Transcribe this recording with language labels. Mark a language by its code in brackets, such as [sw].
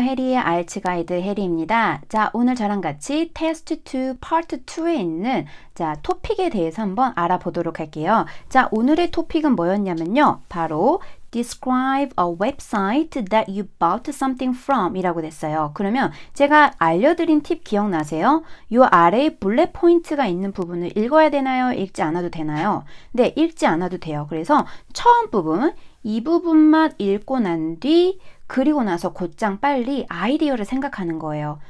[ko] 해리의 알츠 가이드 해리입니다. 자, 오늘 저랑 같이 테스트 2 파트 2에 있는 토픽에 대해서 한번 알아보도록 할게요. 자, 오늘의 토픽은 뭐였냐면요. [en] 바로 Describe a website that you bought something from [ko] 이라고 됐어요. 그러면 제가 알려드린 팁 기억나세요? 요 아래에 블랙 포인트가 있는 부분을 읽어야 되나요? 읽지 않아도 되나요? 네, 읽지 않아도 돼요. 그래서 처음 부분, 이 부분만 읽고 난 뒤 그리고 나서 곧장 빨리 아이디어를 생각하는 거예요.